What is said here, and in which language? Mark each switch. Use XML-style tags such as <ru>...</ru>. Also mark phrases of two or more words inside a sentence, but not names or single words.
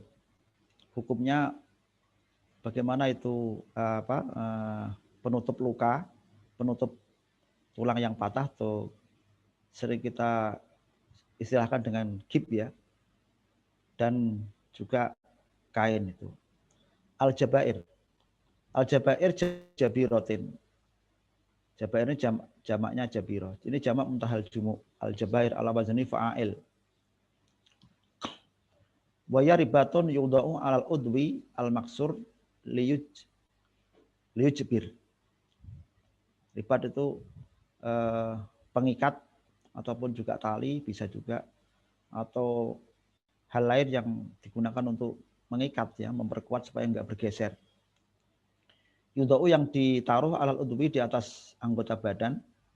<id>Hukumnya bagaimana itu penutup luka, penutup tulang yang patah, atau sering kita istilahkan dengan gib ya, dan juga kain itu.</id> <ar>الجبائر. الجبائر جبيرة.</ar> <id>Jabair ini jamaknya jabiro. Ini jamak</id> <ar>منتهى الجموع. الجبائر على وزن فعائل. وهي رباط يوضع على العضو المكسور ليجبر.</ar> <id>Ribat itu pengikat ataupun juga tali, bisa juga, atau hal lain yang digunakan untuk mengikat ya, memperkuat supaya enggak bergeser. Yudau yang ditaruh</id> <ar>على العضو,</ar> <id>di atas anggota badan.</id>